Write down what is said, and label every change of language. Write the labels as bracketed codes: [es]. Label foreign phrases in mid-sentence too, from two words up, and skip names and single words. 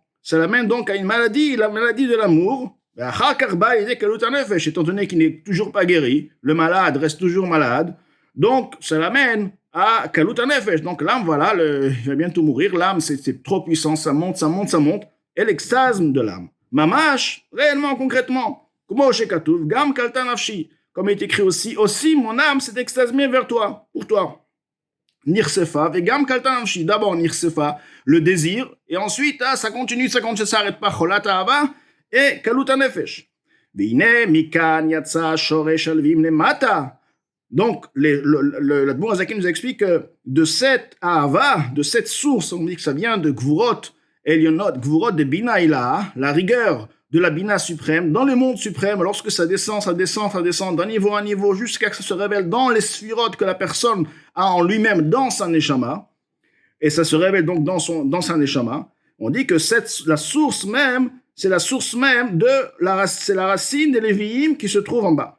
[fr] Ça l'amène donc à une maladie, la maladie de l'amour. Étant donné qu'il n'est toujours pas guéri, le malade reste toujours malade, donc ça l'amène à [he] כלות הנפש. [fr] Donc l'âme, voilà, il va bientôt mourir, l'âme c'est trop puissant, ça monte, et l'extase de l'âme. Mamash, réellement, concrètement, comme il est écrit aussi mon âme s'est extasiée vers toi, pour toi. [he] נרפסה, וגם כלתה נפשי, [fr] d'abord Nirsefa, le désir, et ensuite, ça continue, ça s'arrête pas, [he] חולת אהבה, et כלות הנפש. והנה מכאן יצא שורש הלוים למטה. [fr] Donc, l'Admour Hazaken nous explique que de cette ahava, de cette source, on dit que ça vient de [he] גבורות עליונות, [fr] Gvurot de [he] בינה עילאה, [fr] la rigueur de la Bina suprême, dans le monde suprême, lorsque ça descend d'un niveau à niveau, jusqu'à ce que ça se révèle dans les sphirotes que la personne a en lui-même, dans sa neshama, et ça se révèle donc dans sa neshama, on dit que la source même, c'est la source même c'est la racine des Lévi'im qui se trouve en bas.